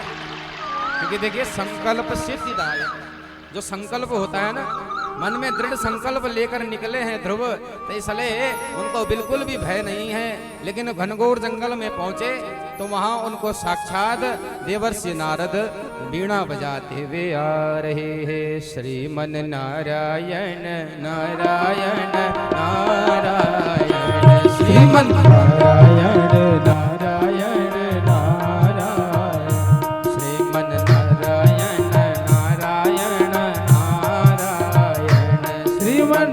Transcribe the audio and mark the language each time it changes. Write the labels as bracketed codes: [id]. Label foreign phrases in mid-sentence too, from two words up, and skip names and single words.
[hi] क्योंकि देखिए संकल्प सिद्धिदाय, जो संकल्प होता है ना, मन में दृढ़ संकल्प लेकर निकले हैं ध्रुव, तो इसलिए उनको बिल्कुल भी भय नहीं है। लेकिन घनघोर जंगल में पहुंचे तो वहां उनको साक्षात देवर्षि नारद वीणा बजाते हुए आ रहे हैं। श्रीमन नारायण नारायण नारायण, श्रीमन नारायण नारायण नारायण, श्रीमन नारायण नारायण नारायण, श्रीमन